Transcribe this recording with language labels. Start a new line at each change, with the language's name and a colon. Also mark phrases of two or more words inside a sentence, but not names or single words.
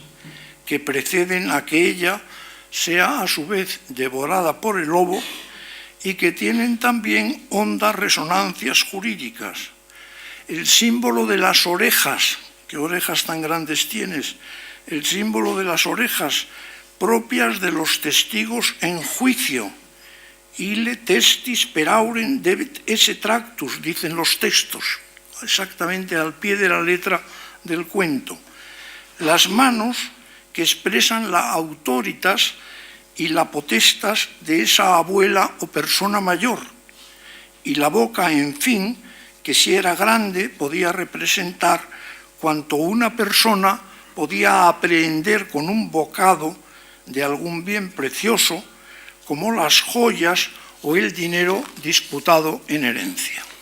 Spanish: Que preceden a que ella sea a su vez devorada por el lobo y que tienen también hondas resonancias jurídicas. El símbolo de las orejas, ¿qué orejas tan grandes tienes? El símbolo de las orejas propias de los testigos en juicio.
Latin: Ille testis per aurem debet esse tractus,
Spanish: dicen los textos, exactamente al pie de la letra del cuento. Las manos que expresan la autoritas y la potestas de esa abuela o persona mayor, y la boca, en fin, que si era grande podía representar cuanto una persona podía aprehender con un bocado de algún bien precioso, como las joyas o el dinero disputado en herencia.